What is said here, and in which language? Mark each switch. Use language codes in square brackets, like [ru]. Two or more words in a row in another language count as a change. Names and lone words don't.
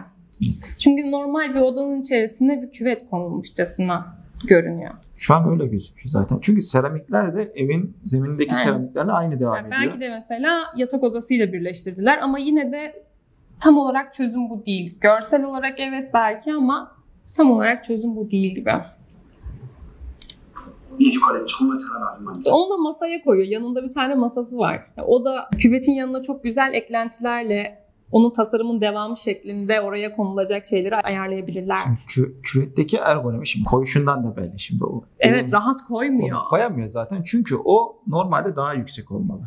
[tr] Çünkü normal bir odanın içerisinde bir küvet konulmuşçasına görünüyor. Şu an öyle gözüküyor zaten. Çünkü seramikler de evin zeminindeki seramiklerle aynı devam ediyor. Belki de mesela yatak odasıyla birleştirdiler ama yine de tam olarak çözüm bu değil. Görsel olarak evet belki ama tam olarak çözüm bu değil gibi. [ko] 이주가래 정말 잘하는 아줌마입니다. [tr] Onu da masaya koyuyor. Yanında bir tane masası var. O da küvetin yanına çok güzel eklentilerle onun tasarımın devamı şeklinde oraya konulacak şeyleri ayarlayabilirler. Şimdi küvetteki ergonomi şimdi koyuşundan da belli. Şimdi o. Evet, rahat koymuyor. Koyamıyor zaten. Çünkü o normalde daha yüksek olmalı.